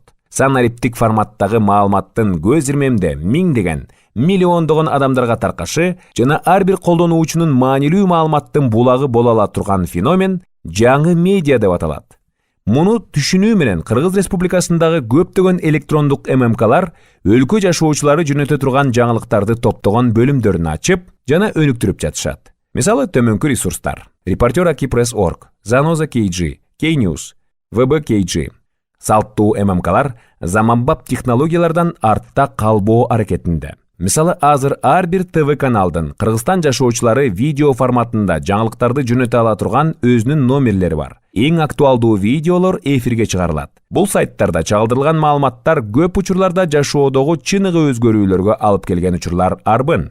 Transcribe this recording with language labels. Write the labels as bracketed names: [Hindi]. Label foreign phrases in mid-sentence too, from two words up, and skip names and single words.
[Kyrgyz] Санариптик форматтагы маалыматтын көз ирмемде миңдеген, миллиондогон адамдарга таркашы жана ар бир колдонуучунун маанилүү маалыматтын булагы боло ала турган феномен жаңы медиа деп аталат. Муну түшүнүү менен Кыргыз Республикасындагы көптөгөн электрондук ММКлар өлкө жашоочулары жөнөтө турган жаңылыктарды топтогон бөлүмдөрүн ачып жана өнүктүрүп жатышат. Мисалы төмөнкү ресурстар: Reporter Aki.press.org, Zanoza KG, K-News, VB KG. Салттуу ММКлар заманбап технологиялардан артта калбоо аракетинде. Мисалы азыр ар бир ТВ каналдын Кыргызстан жашоочулары видео форматында жаңылыктарды жөнөтө ала турган өзүнүн номерлери бар. Эң актуалдуу видеолор эфирге чыгарылат. Бул сайттарда чагылдырылган маалыматтар көп учурларда жашоодогу чыныгы өзгөрүүлөргө алып келген учурлар арбын.